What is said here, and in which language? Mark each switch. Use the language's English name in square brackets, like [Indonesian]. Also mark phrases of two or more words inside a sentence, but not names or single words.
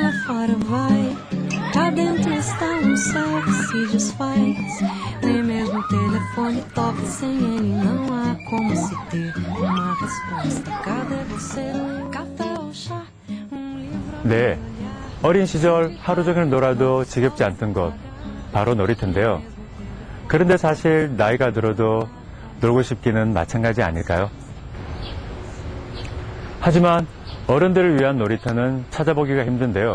[Portuguese] embora vai. Cá dentro está céu que se desfaz. Nem mesmo o telefone toca sem ele. Não há como se ter uma resposta. Cadê você? Café ou chá? livro. [Korean] 네, 어린 시절 하루 종일 놀아도 지겹지 않던 것, 바로 놀이터인데요. 그런데 사실 나이가 들어도 놀고 싶기는 마찬가지 아닐까요? 하지만 어른들을 위한 놀이터는 찾아보기가 힘든데요.